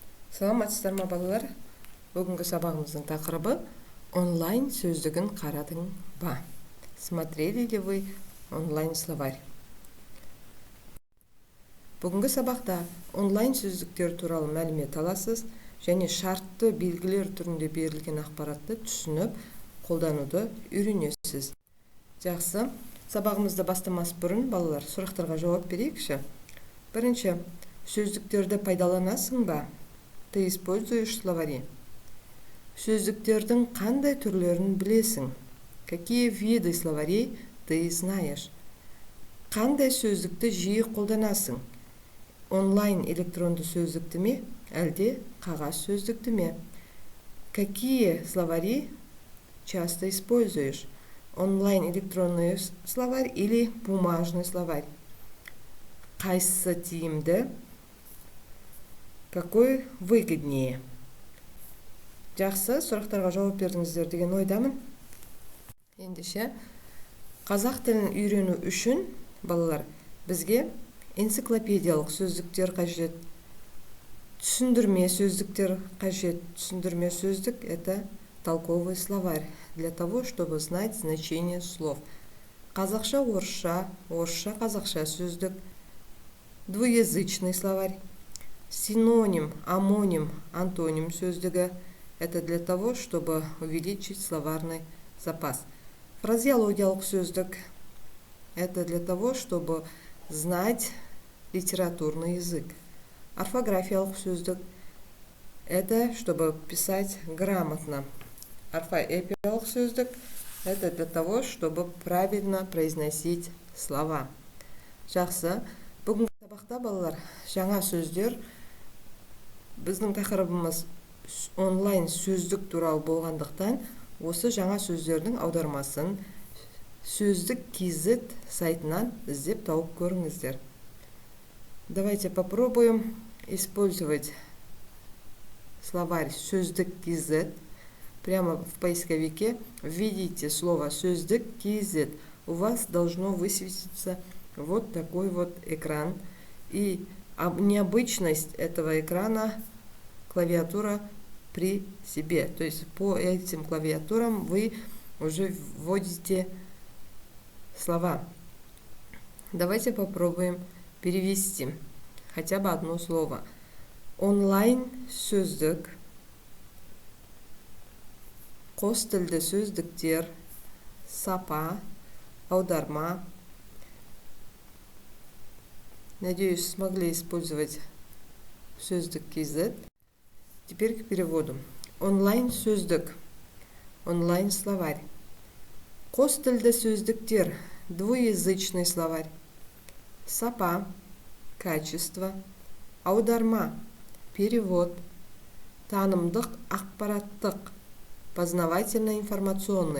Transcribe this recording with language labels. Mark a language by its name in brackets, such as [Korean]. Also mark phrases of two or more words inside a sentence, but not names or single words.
[Kazakh] Саламатсыздар ма балалар? Бүгінгі сабағымыздың тақырыбы онлайн сөздігін қарадың ба? [Russian] Смотрели ли вы онлайн словарь? [Kazakh] Бүгінгі сабақта онлайн сөздіктер туралы мәлімет аласыз және шартты белгілер түрінде берілген ақпаратты түсініп, қолдануды үйренесіз. Жақсы, сабағымызды бастамас бұрын балалар сұрақтарға жауап берейікші. Бірінші, сөздіктерді пайдаланасың ба? [Russian] Ты используешь словари? [Kazakh] Сөздіктердің қандай түрлерін білесің? [Russian] Какие виды словарей ты знаешь? [Kazakh] Қандай сөздікті жиі қолданасың? Онлайн электронды сөздікті ме, әлде қағаз сөздікті ме? [Russian] Какие словари часто используешь? Онлайн электронный словарь или бумажный словарь? [Kazakh] Қайсысы тиімді? [Russian] Какой выгоднее? [Kazakh] Жақсы, сұрақтарға жауап бердіңіздер деген ойдамын. Ендеше, қазақ тілін үйрену үшін, балалар, бізге энциклопедиялық сөздіктер қажет, түсіндірме сөздіктер қажет. Түсіндірме сөздік – [Russian] это толковый словарь, для того, чтобы знать значение слов. [Kazakh] Қазақша, орысша, орысша, қазақша сөздік, [Russian] двуязычный словарь. [Kazakh] Синоним, амоним, антоним сөздігі – [Russian] это для того, чтобы увеличить словарный запас. [Kazakh] Фразеологиялық сөздік [Russian] – это для того, чтобы знать литературный язык. [Kazakh] Орфографиялық сөздік – [Russian] это чтобы писать грамотно. [Kazakh] Орфоэпиялық сөздік [Russian] – это для того, чтобы правильно произносить слова. [Kazakh] Жақсы, бүгінгі сабақта балалар жаңа сөздер. Біздің тақырыбымыз онлайн сөздік туралы болғандықтан, осы жаңа сөздердің аудармасын сөздік KZ сайтынан іздеп тауып көріңіздер. [Russian] Давайте попробуем использовать словарь сөздік KZ. Прямо в поисковике введите слово сөздік KZ. У вас должно высветиться вот такой вот экран. И необычность этого экрана – клавиатура при себе. То есть по этим клавиатурам вы уже вводите слова. Давайте попробуем перевести хотя бы одно слово. [Kazakh] Онлайн сөздік, қос тілді сөздіктер, сапа, аударма. [Russian] Надеюсь, смогли использовать сөздік KZ. Теперь к переводу. [Kazakh] Онлайн сөздік, [Russian] онлайн словарь. [Kazakh] Қос тілді сөздіктер, [Russian] двуязычный словарь. [Kazakh] Сапа, качество. Аударма, перевод. Танымдық, ақпараттық, познавательно-информационный.